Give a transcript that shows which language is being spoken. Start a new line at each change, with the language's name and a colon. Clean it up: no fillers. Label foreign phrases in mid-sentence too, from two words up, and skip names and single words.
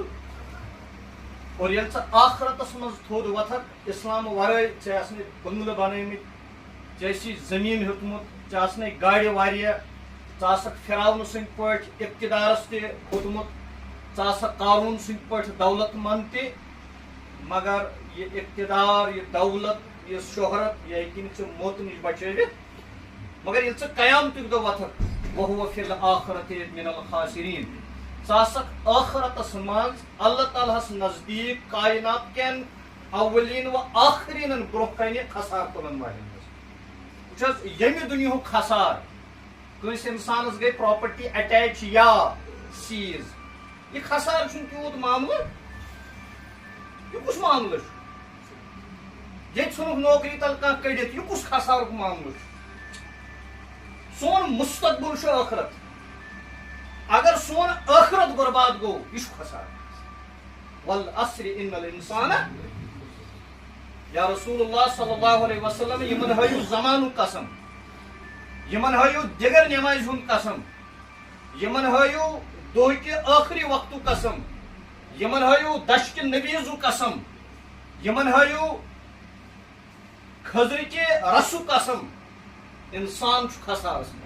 Kashmiri: اور ییٚلہِ ژٕ آخرتس منٛز تھوٚد وۄتھکھ اسلام ورٲے، ژےٚ آسنے بنگلہٕ بنٲومٕتۍ، ژےٚ آسی زٔمیٖن ہیوٚتمُت، ژےٚ آسنے گاڑِ واریاہ، ژٕ آسکھ فِراونہٕ سٕنٛدۍ پٲٹھۍ اقتدارس تہِ کھوٚتمُت، ژٕ آسکھ قارون سٕنٛدۍ پٲٹھۍ دولت منٛد تہِ، مگر یہ اقتدار، یہ دولت، یہ شہرت، یہ ہیٚکہِ نہٕ ژےٚ موتہٕ نِش بچٲوِتھ۔ مگر ییٚلہِ ژٕ قیامتُک دۄہ وۄتھکھ،
Arabic: وَهُوَ فِی الْآخِرَةِ مِنَ الْخَاسِرِینَ،
Kashmiri: ژٕ آسکھ ٲخرتس منٛز اللہ تعالیٰ ہس نزدیٖک کائنات کٮ۪ن اولین و آخریٖنن برونٛہہ کنہِ خسار تُلن والٮ۪ن منٛز۔ وٕچھ حظ، ییٚمہِ دُنیہُک خسار، کٲنٛسہِ اِنسانس گٔے
English: property attach
Kashmiri: یا سیٖز، یہ خسار چھُنہٕ تیوٗت معاملہٕ، یہ کُس معاملہٕ چھُ؟ ییٚتہِ ژھُنُکھ نوکری تل کانٛہہ کٔڑِتھ، یہ کُس خسارُک معاملہٕ چھُ؟ سون مستقبل چھُ ٲخرت، اگر سون ٲخرت برباد گوٚو، یہِ چھُ خسار۔
Arabic: والعصر ان الانسان، یا رسول اللہ صلی اللہ علیہ وسلم،
Kashmiri: یمن ہٲیِو زمانُک قسم، یمن ہٲیِو دِگر نٮ۪مازِ ہُنٛد قسم، یمن ہٲیِو دۄہکہِ ٲخری وقتُک قسم، یمن ہٲیِو دشکہِ نبیٖزُک قسم، یمن ہٲیِو خضرٕکہِ رسُک قسم، انسان چھُ خسارس منٛز۔